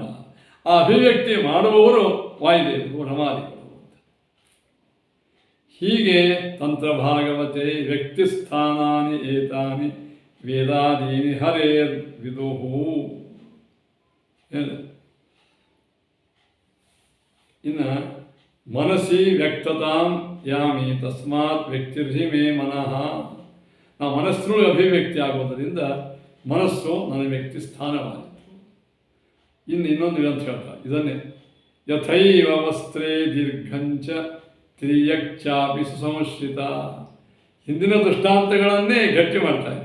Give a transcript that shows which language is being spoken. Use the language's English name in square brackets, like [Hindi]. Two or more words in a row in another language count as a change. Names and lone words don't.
[Kannada] ಆ ಅಭಿವ್ಯಕ್ತಿ ಮಾಡುವವರು ವಾಯುದೇವರು, ರಮಾದಿಗಳು. [Sanskrit] ಹೀಗೆ ತಂತ್ರಭಾಗವತೆ ವ್ಯಕ್ತಿಸ್ಥಾನಾನಿ ಏತಾನಿ ವೇದಾದೀನಿ ಹರೇರ್ ವಿದುಹು. ಇನ್ನು ಮನಸ್ಸಿ ವ್ಯಕ್ತತಾಂ ಯಾಮಿ ತಸ್ಮಾತ್ ವ್ಯಕ್ತಿರ್ಹಿ ಮೇ ಮನಃ. [Kannada] ನಾವು ಮನಸ್ಸಿನೊಳಗೆ ಅಭಿವ್ಯಕ್ತಿ ಆಗೋದರಿಂದ ಮನಸ್ಸು ನನ್ನ ವ್ಯಕ್ತಿ ಸ್ಥಾನವಾಯಿತು. ಇನ್ನೊಂದು ಗ್ರಂಥ ಹೇಳ್ತಾರೆ ಇದನ್ನೇ, [Sanskrit] ಯಥೈವ ವಸ್ತ್ರೇ ದೀರ್ಘಂಚ ತಿರ್ಯಕ್ಚಾಪಿ ಸುಸಂಶ್ರಿತ. [Kannada] ಹಿಂದಿನ ದೃಷ್ಟಾಂತಗಳನ್ನೇ ಗಟ್ಟಿ ಮಾಡ್ತಾ ಇದ್ದ.